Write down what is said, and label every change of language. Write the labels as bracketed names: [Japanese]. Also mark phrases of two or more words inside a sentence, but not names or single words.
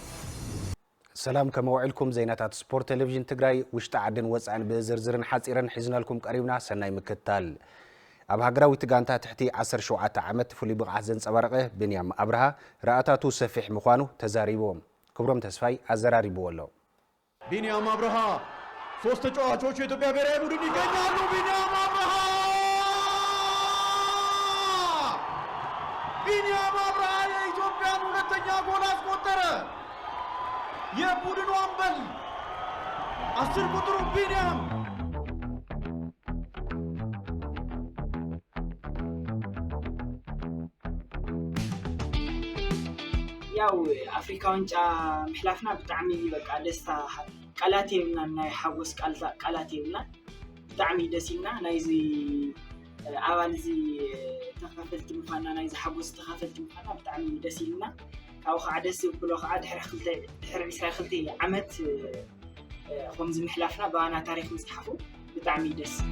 [Tigrinya] سلام كموعدكم زينات سبورت تلفزيون تግራይ ውሽጣ ዓድን ወፃን ብዝርዝርን ሓፂረን ሒዝናልኩም ቀሪብና ሰናይ ምክታል ኣብ ሃገራዊ ትጋንታ ትሕቲ 17 ዓመት ፍሉይ ብቕዓት ዘንጸባረቐ ብንያም ኣብርሃ ረኣታቱ ሰፊሕ ምዃኑ ተዛሪቦም ክብሮም ተስፋይ አዘራሪብዎ ኣሎ። [Amharic] ቢኒያም አብርሃ ሶስት ተጫዋቾች የኢትዮጵያ ብሔራዊ ቡድን ይገኛሉ። ቢኒያም አብርሃ የኢትዮጵያን ሁለተኛ ጎል አስቆጠረ። የቡድኑ አምበል 10 ቁጥሩ ቢኒያም [Tigrinya] ያው አፍሪካ ዋንጫ ምሕላፍና ብጣዕሚ በቃ ደስታ ቃላት የብልና ናይ ሓጎስ ቃላት የብልና ብጣዕሚ ደስ ኢልና ናይዚ ኣባል እዚ ተኸፈልቲ ምዃንና ናይዚ ሓጎስ ተኸፈልቲ ምዃንና ብጣዕሚ ደስ ኢልና ካብኡ ከዓ ደስ ዝብሎ ከዓ ድሕሪ 22 ዓመት ከምዚ ምሕላፍና ባና ታሪክ ምፅሓፉ ብጣዕሚ ደስ